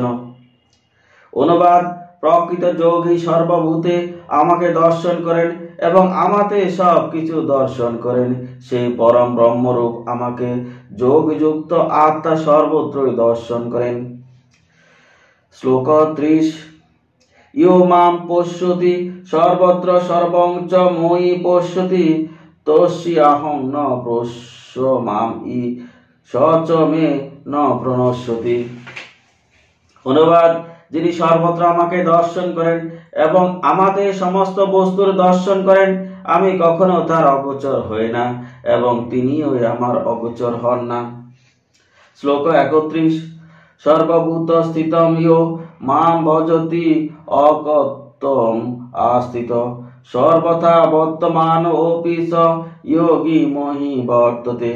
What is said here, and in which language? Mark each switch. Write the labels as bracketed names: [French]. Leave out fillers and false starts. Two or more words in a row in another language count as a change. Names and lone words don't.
[Bangla] অনুবাদ: প্রকৃত যোগী সর্বভূতে আমাকে দর্শন করেন এবং আমাতে সব কিছু দর্শন করেন। সেই পরম ব্রহ্মরূপ আমাকে যোগযুক্ত আত্মা সর্বত্রই দর্শন করেন। [Sanskrit] শ্লোক 30। ইয়ো মাম পশ্যতি সর্বত্র সর্বং চ ময়ি পশ্যতি তস্যাহং ন পশ্যমামি স চ মে ন প্রণশ্যতি। [Bangla] অনুবাদ: যিনি সর্বত্র আমাকে দর্শন করেন এবং আমাতে সমস্ত বস্তুর দর্শন করেন আমি কখনো তার অগোচর হই না এবং তিনিও আমার অগোচর হন না। শ্লোক 31। [Sanskrit] সর্বভূত স্থিতম ইয়ো মাম ভজতি অকর্তম আস্থিত সর্বথা বর্তমান অপি স যোগী মহি বর্ততে।